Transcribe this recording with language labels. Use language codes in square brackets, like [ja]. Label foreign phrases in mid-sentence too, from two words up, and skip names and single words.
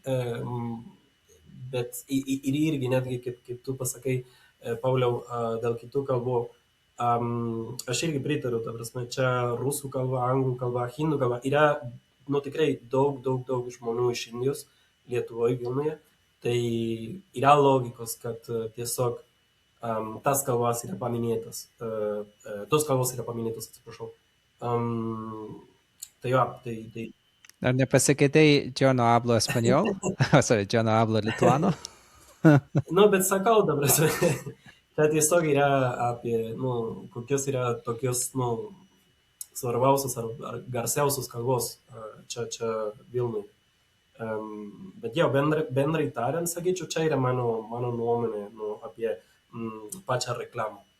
[lt] bet ir irgi netgi, kaip tu pasakai, Pauliau, dėl kitų kalbų, aš irgi pritariu, ta prasme, čia rusų kalba, anglų kalba, hindų kalba, yra, tikrai daug žmonių iš Indijos, Lietuvoje, Vilniuje, tai yra logikos, kad tiesiog tas kalbas yra paminėtas, tos kalbos yra paminėtos, atsiprašau. Tai jo, tai Ar nepasikeitei [es] yo no hablo español? Sorry, yo no hablo lituano? [lt] bet sakau, ta prasme, čia tiesiog yra apie, kokios yra tokios, svarbiausios ar garsiausios kalbos čia Vilniuje. Bet jau, bendrai tariant, sakyčiau, čia yra mano nuomonė apie pačią reklamą.